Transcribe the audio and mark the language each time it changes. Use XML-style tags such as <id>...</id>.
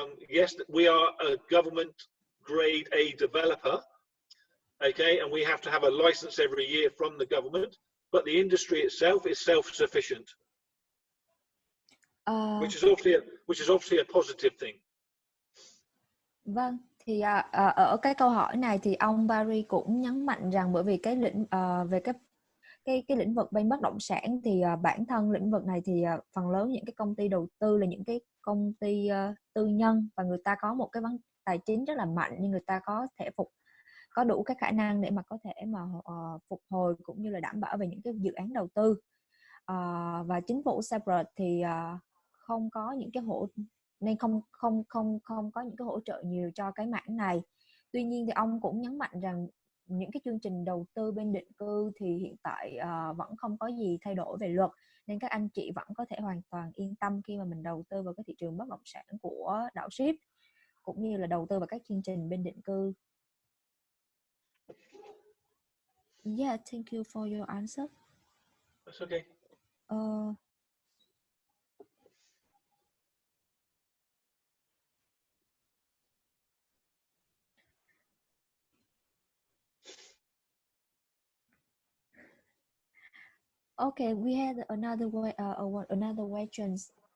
<en>Yes, we are a government grade A developer. Okay. And we have to have a license every year from the government, but the industry itself is self-sufficient. Which is obviously a positive thing.</en> <vi>Vâng, thì ở cái câu hỏi này thì ông Barry cũng nhấn mạnh rằng bởi vì cái về cái lĩnh vực bên bất động sản thì bản thân lĩnh vực này thì phần lớn những cái công ty đầu tư là những cái công ty tư nhân, và người ta có một cái vấn tài chính rất là mạnh, nhưng người ta có đủ cái khả năng để mà có thể mà phục hồi cũng như là đảm bảo về những cái dự án đầu tư. Và chính phủ Cyprus thì không có những cái nên không có những cái hỗ trợ nhiều cho cái mảng này. Tuy nhiên thì ông cũng nhấn mạnh rằng những cái chương trình đầu tư bên định cư thì hiện tại vẫn không có gì thay đổi về luật, nên các anh chị vẫn có thể hoàn toàn yên tâm khi mà mình đầu tư vào cái thị trường bất động sản của đảo Síp, cũng như là đầu tư vào các chương trình bên định cư.</vi> <en>Yeah, thank you for your answer. That's okay. Okay, we had another questions.</en>